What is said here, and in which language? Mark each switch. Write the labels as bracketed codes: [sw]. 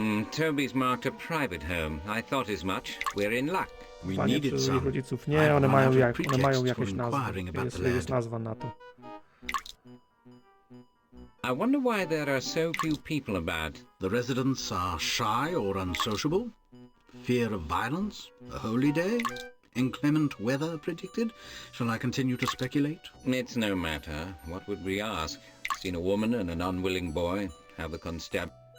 [en] Toby's marked a private home. I thought as much. We're in luck. [pl] Panie przez ich rodziców. Nie, one mają jakieś nazwy. Jest nazwa na to. [en] I wonder why there are so few people about. The residents are shy or unsociable. Fear of violence. A holy day. Inclement weather predicted. Shall I continue to speculate? It's no matter. What would we ask? Seen a woman and an unwilling boy. Have the constabulary.